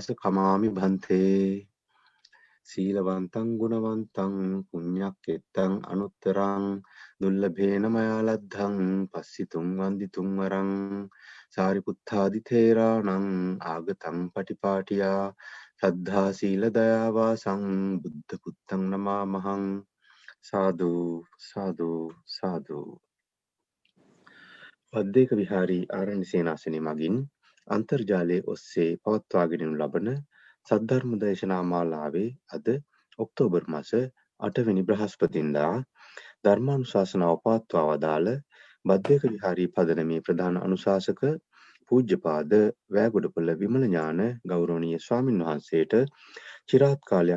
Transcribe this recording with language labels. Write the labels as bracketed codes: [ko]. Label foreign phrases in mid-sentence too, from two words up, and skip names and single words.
[pi] කමාමි භන්තේ සීලවන්තං ගුණවන්තං පුඤ්ඤක්කෙත්තං අනුත්තරං දුල්ලභේන මයා ලද්ධං පස්සිතුං වන්දිතුං වරං සාරිපුත්තාදි තේරාණං ආගතං පටිපාටියා සද්ධා සීල දයා වාසං බුද්ධ පුත්තං නමාමහං සාදු සාදු සාදු. [si] වද්දේක විහාරී ආරණ්‍ය සේනාසනය මගින් අන්තර්ජාලයේ ඔස්සේ පවත්වාගෙන ලබන සද්ධර්ම දේශනා මාලාවේ අද ඔක්තෝබර් මාස 8 වෙනි බ්‍රහස්පතින්දා ධර්මානුශාසනාව පවත්වා වදාළ බද්දේක විහාරී පදනමේ ප්‍රධාන අනුශාසක පූජ්‍යපාද වෑගොඩපොළ විමල ඥාන ගෞරවනීය ස්වාමින් වහන්සේට চিරාත් කාලයක්